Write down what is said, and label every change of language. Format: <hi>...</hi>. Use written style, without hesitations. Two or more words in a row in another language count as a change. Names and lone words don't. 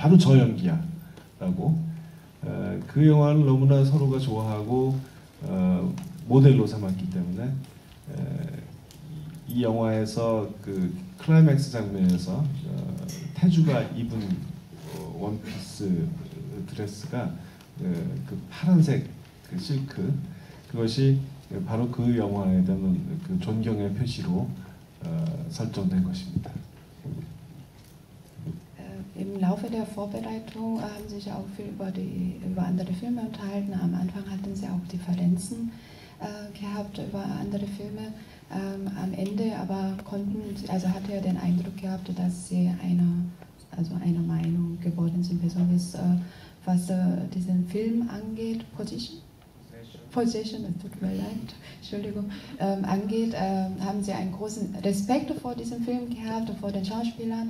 <ko>바로 저 연기야라고 그 영화를 너무나 서로가 좋아하고 모델로 삼았기 때문에 이 영화에서 그 클라이맥스 장면에서 태주가 입은 원피스 드레스가 그 파란색 그 실크 그것이 바로 그 영화에 대한 그 존경의 표시로 설정된 것입니다.</ko> <de>Im Laufe der Vorbereitung haben sie sich auch viel über andere Filme unterhalten. Am Anfang hatten sie auch Differenzen gehabt über andere Filme. Am Ende aber hatte er den Eindruck gehabt, dass sie einer Meinung geworden sind, besonders was diesen Film angeht, Possession, es tut mir leid, Entschuldigung, angeht, haben sie einen großen Respekt vor diesem Film gehabt, vor den Schauspielern.</de>